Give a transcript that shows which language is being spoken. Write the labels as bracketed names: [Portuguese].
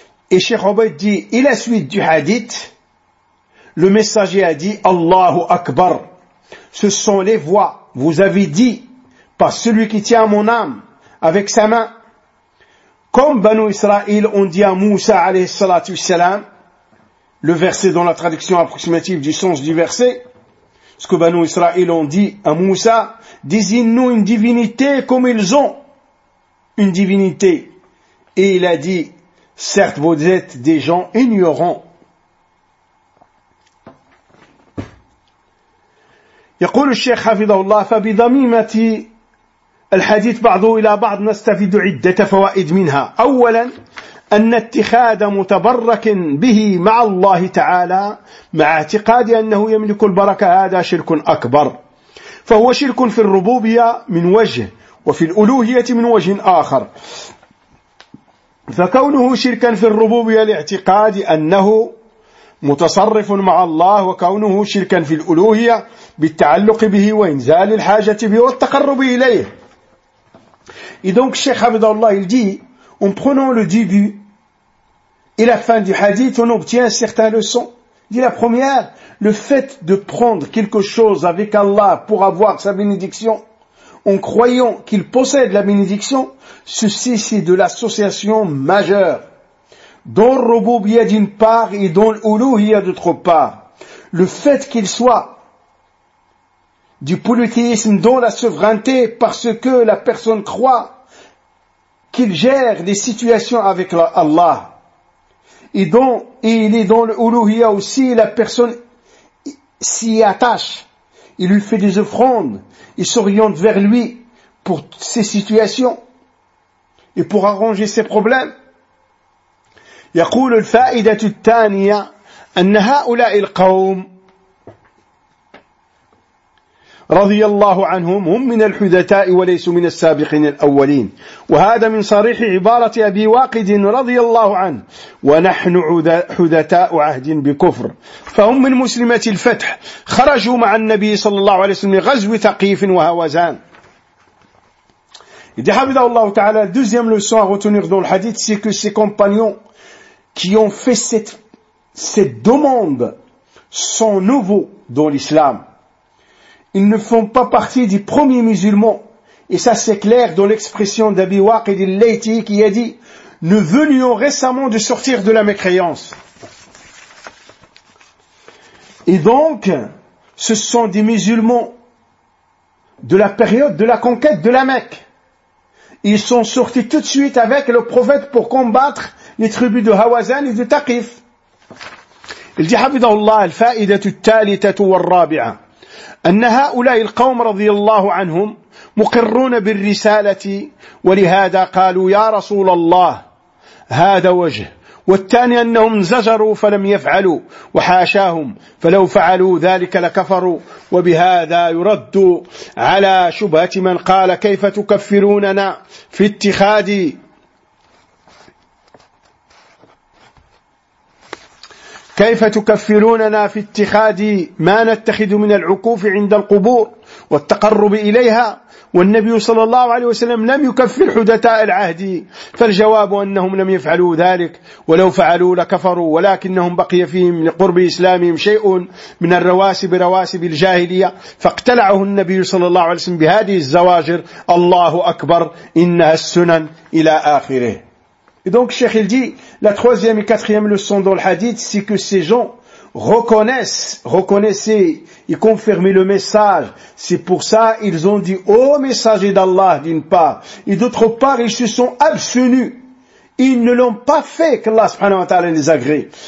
[French] Et Cheikh Obaid dit, et la suite du hadith, le messager a dit, Allahu Akbar, ce sont les voix, vous avez dit, par celui qui tient mon âme, avec sa main, comme Banu Israël ont dit à Moussa alayhi salatu salam, le verset dans la traduction approximative du sens du verset, ce que Banu Israël ont dit à Moussa, désigne-nous une divinité comme ils ont une divinité. Et il a dit, certes vous êtes des gens ignorants. [Arabic] يقول الشيخ حفظه الله فبضميمتي الحديث بعضه إلى بعض نستفيد عدة فوائد منها. أولا أن اتخاذ متبرك به مع الله تعالى مع اعتقاد أنه يملك البركة هذا شرك أكبر، فهو شرك في الربوبية من وجه وفي الألوهية من وجه آخر. فكونه شركا في الربوبية لاعتقاد أنه متصرف مع الله، وكونه شركا في الألوهية بالتعلق به وإنزال الحاجة به والتقرب إليه. [French] Et donc, Cheikh Abdallah, il dit, en prenant le début et la fin du hadith, on obtient certaines leçons. Il dit la première, le fait de prendre quelque chose avec Allah pour avoir sa bénédiction, en croyant qu'il possède la bénédiction, ceci c'est de l'association majeure. Dans le Rububiyya d'une part et dans l'Uluhiyya d'autre part. Le fait qu'il soit du polythéisme dans la souveraineté parce que la personne croit qu'il gère des situations avec Allah. Et il est dans l'Uluhiyya aussi, la personne s'y attache. Il lui fait des offrandes. Il s'oriente vers lui pour ses situations et pour arranger ses problèmes. [Arabic] يقول الفائدة الثانية أن هؤلاء القوم رضي الله عنهم هم من الحدثاء وليسوا من السابقين الأولين، وهذا من صريح عبارة أبي واقد رضي الله عنه، ونحن حدثاء عهد بكفر، فهم من مسلمة الفتح خرجوا مع النبي صلى الله عليه وسلم غزو ثقيف وهوازان. إذا حفظه الله تعالى [French] deuxième leçon à retenir dans le hadith c'est que ses compagnons qui ont fait cette demande sont nouveaux dans l'islam. Ils ne font pas partie des premiers musulmans. Et ça, c'est clair dans l'expression d'Abi Waqid al-Layti qui a dit, nous venions récemment de sortir de la mécréance. Et donc, ce sont des musulmans de la période de la conquête de la Mecque. Ils sont sortis tout de suite avec le prophète pour combattre les tribus de Hawazan et de Taqif. Il dit, [Arabic] Hafidhahullah, al-fa'idatu al-thalithatu wal-rabi'a, أن هؤلاء القوم رضي الله عنهم مقرون بالرسالة ولهذا قالوا يا رسول الله هذا وجه والثاني أنهم زجروا فلم يفعلوا وحاشاهم فلو فعلوا ذلك لكفروا وبهذا يرد على شبهة من قال كيف تكفروننا في اتخاذ كيف تكفروننا في اتخاذ ما نتخذ من العكوف عند القبور والتقرب إليها والنبي صلى الله عليه وسلم لم يكفر حدثاء العهد فالجواب أنهم لم يفعلوا ذلك ولو فعلوا لكفروا ولكنهم بقي فيهم لقرب إسلامهم شيء من الرواسب رواسب الجاهلية فاقتلعه النبي صلى الله عليه وسلم بهذه الزواجر الله أكبر إنها السنن إلى آخره. [French] Et donc, Cheikh, il dit, la troisième et quatrième leçon dans le hadith, c'est que ces gens reconnaissaient et confirmaient le message. C'est pour ça qu'ils ont dit, ô messager d'Allah, d'une part. Et d'autre part, ils se sont abstenus. Ils ne l'ont pas fait qu'Allah subhanahu wa ta'ala les agrée.